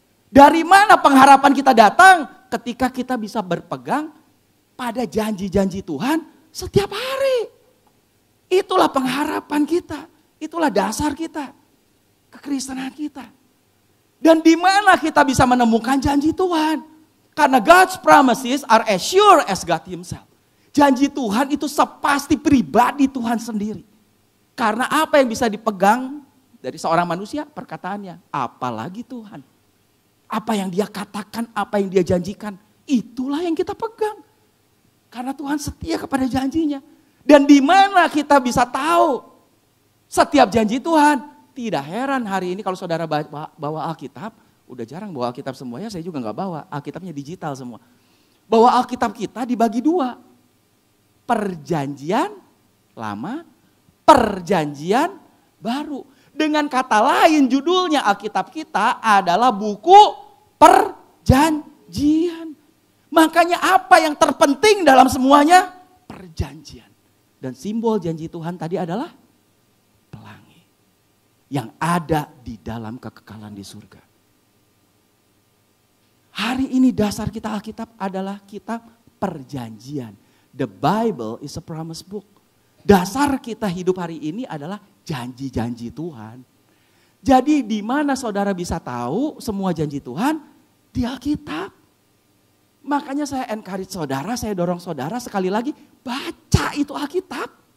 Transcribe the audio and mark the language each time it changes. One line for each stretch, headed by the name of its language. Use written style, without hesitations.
Indonesian: Dari mana pengharapan kita datang? Ketika kita bisa berpegang pada janji-janji Tuhan setiap hari. Itulah pengharapan kita. Itulah dasar kita. Kekristenan kita. Dan di mana kita bisa menemukan janji Tuhan? Karena
English: God's promises are as sure as God himself.
Indonesian: Janji Tuhan itu sepasti pribadi Tuhan sendiri. Karena apa yang bisa dipegang dari seorang manusia? Perkataannya. Apalagi Tuhan. Apa yang dia katakan, apa yang dia janjikan. Itulah yang kita pegang. Karena Tuhan setia kepada janjinya. Dan di mana kita bisa tahu setiap janji Tuhan. Tidak heran hari ini kalau saudara bawa Alkitab. Udah jarang bawa Alkitab semuanya, saya juga gak bawa. Alkitabnya digital semua. Bahwa Alkitab kita dibagi 2. Perjanjian lama, perjanjian baru. Dengan kata lain judulnya Alkitab kita adalah buku perjanjian. Makanya apa yang terpenting dalam semuanya? Perjanjian. Dan simbol janji Tuhan tadi adalah pelangi. Yang ada di dalam kekekalan di surga. Hari ini dasar kita Alkitab adalah kitab perjanjian.
English: The Bible is a promise book.
Indonesian: Dasar kita hidup hari ini adalah janji-janji Tuhan. Jadi di mana saudara bisa tahu semua janji Tuhan? Di Alkitab. Makanya saya encourage saudara, saya dorong saudara sekali lagi, baca itu Alkitab.